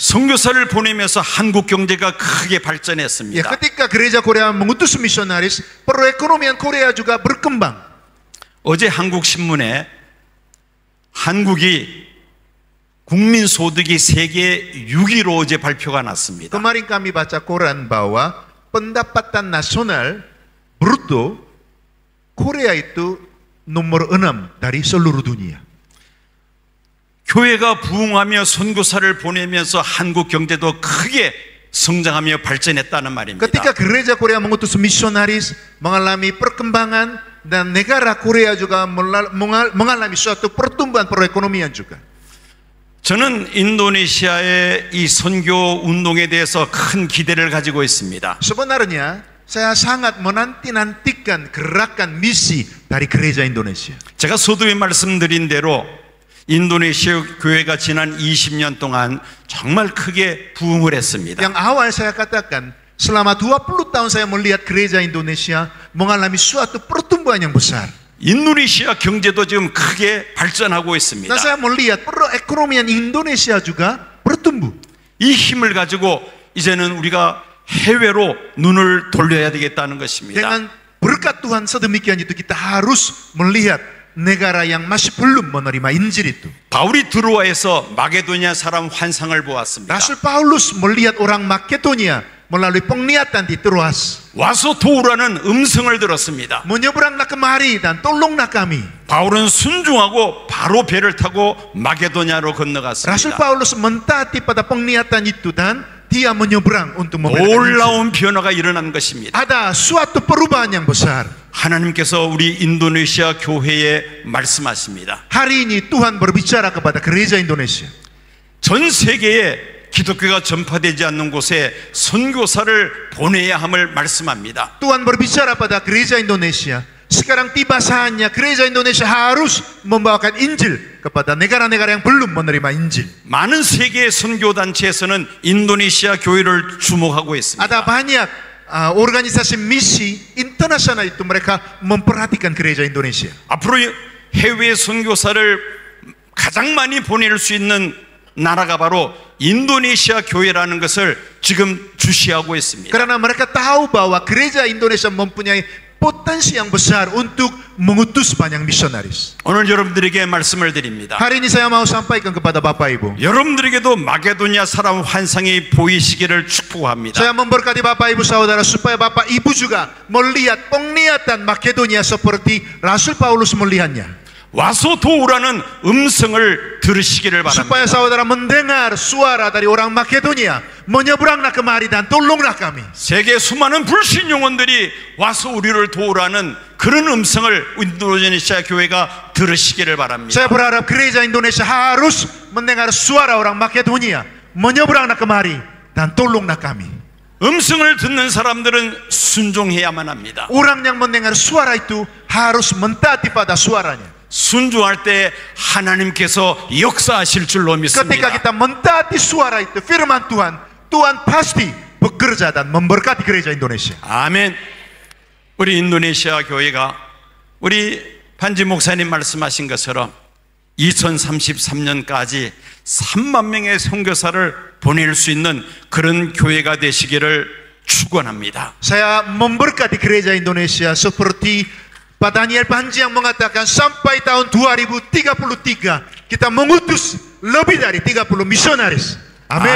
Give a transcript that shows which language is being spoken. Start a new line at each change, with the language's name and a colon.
Korean: 선교사를 보내면서 한국 경제가 크게
Indonesian: Ya,
Korean: 발전했습니다.
Indonesian: ketika gereja Korea mengutus misionaris, perekonomian Korea juga berkembang.
Korean: 어제 한국 신문에 한국이 국민 소득이 세계 6위로 어제 발표가 났습니다.
Indonesian: Kemarin kami baca koran bahwa pendapatan nasional bruto Korea itu nomor 6 dari seluruh dunia.
Korean: 교회가 부흥하며 선교사를 보내면서 한국 경제도 크게 성장하며 발전했다는 말입니다.
Indonesian: Ketika gereja Korea mengutus misionaris mengalami perkembangan dan negara Korea juga mengalami suatu pertumbuhan perekonomian juga.
Korean: 저는 인도네시아의 이 선교 운동에 대해서 큰 기대를 가지고 있습니다.
Indonesian: Sebenarnya saya sangat menanti-nantikan gerakan misi dari gereja Indonesia.
Korean: 제가 서두에 말씀드린 대로 인도네시아 교회가 지난 20년 동안 정말 크게 부흥을 했습니다.
Indonesian: Yang awal saya katakan, selama 20 tahun saya melihat gereja Indonesia mengalami suatu pertumbuhan yang besar.
Korean: 인도네시아 경제도 지금 크게 발전하고 있습니다.
Indonesian: Dan saya melihat perekonomian Indonesia juga bertumbuh.
Korean: 이 힘을 가지고 이제는 우리가 해외로 눈을 돌려야 되겠다는 것입니다.
Indonesian: Dengan berkat Tuhan sedemikian itu kita harus melihat negara yang masih belum menerima Injil itu.
Korean: 바울이 드로아에서 마게도냐 사람 환상을 보았습니다.
Indonesian: Rasul Paulus melihat orang Makedonia melalui penglihatan di Troas.
Korean: 와서 도우라는 음성을 들었습니다.
Indonesian: Menyeberanglah kemari dan tolonglah kami.
Korean: 바울은 순종하고 바로 배를 타고 마게도냐로
Indonesian: Rasul
Korean: 건너갔습니다.
Indonesian: Paulus mentaati pada penglihatan itu dan dia menyeberang untuk memberitakan Injil.
Korean: 놀라운 변화가 일어난 것입니다.
Indonesian: Ada suatu perubahan yang besar.
Korean: 하나님께서 우리 인도네시아 교회에 말씀하십니다.
Indonesian: Hari ini Tuhan berbicara kepada gereja Indonesia.
Korean: 전 세계에 기독교가 전파되지 않는 곳에 선교사를 보내야 함을 말씀합니다.
Indonesian: Tuhan berbicara pada gereja Indonesia. Sekarang tiba saatnya gereja Indonesia harus membawakan Injil kepada negara-negara yang belum menerima Injil.
Korean: 많은 세계의 선교단체에서는 인도네시아 교회를 주목하고 있습니다.
Indonesian: Ada banyak organisasi misi internasional itu mereka memperhatikan gereja Indonesia.
Korean: 앞으로 해외 선교사를 가장 많이 보낼 수 있는 나라가 바로 인도네시아 교회라는 것을 지금 주시하고 있습니다.
Indonesian: Karena mereka tahu bahwa gereja Indonesia mempunyai potensi yang besar untuk mengutus banyak misionaris.
Korean: 오늘 여러분들에게 말씀을 드립니다.
Indonesian: Hari ini saya mau sampaikan kepada Bapak Ibu.
Korean: 여러분들에게도 마게도냐 사람 환상이 보이시기를 축복합니다.
Indonesian: Saya memberkati Bapak Ibu Saudara supaya Bapak Ibu juga melihat penglihatan Makedonia seperti Rasul Paulus melihatnya.
Korean: 와서 도우라는 음성을 들으시기를
Indonesian: Supaya saudara mendengar suara dari orang Makedonia, menyeberanglah kemari dan tolonglah kami.
Korean: 세계 수많은 불신 영혼들이 와서 우리를 도우라는 그런 음성을 인도네시아 교회가 들으시기를 바랍니다.
Indonesian: Saya berharap gereja Indonesia harus mendengar suara orang Makedonia, menyeberanglah kemari dan tolonglah kami.
Korean: 음성을 듣는 사람들은 순종해야만 합니다.
Indonesian: Orang yang mendengar suara itu harus mentaati pada suaranya.
Korean: 순종할 때 하나님께서 역사하실 줄로
Indonesian: Ketika
Korean: 믿습니다.
Indonesian: kita mentaati suara itu, firman Tuhan, Tuhan pasti bekerja dan memberkati gereja Indonesia.
Korean: 아멘. 우리 인도네시아 교회가 우리 반지 목사님 말씀하신 것처럼 2033년까지 3만 명의 선교사를 보낼 수 있는 그런 교회가 되시기를 축원합니다.
Indonesian: Saya memberkati gereja Indonesia seperti Pak Daniel Panji yang mengatakan sampai tahun 2033 kita mengutus lebih dari 30 misionaris. Amin.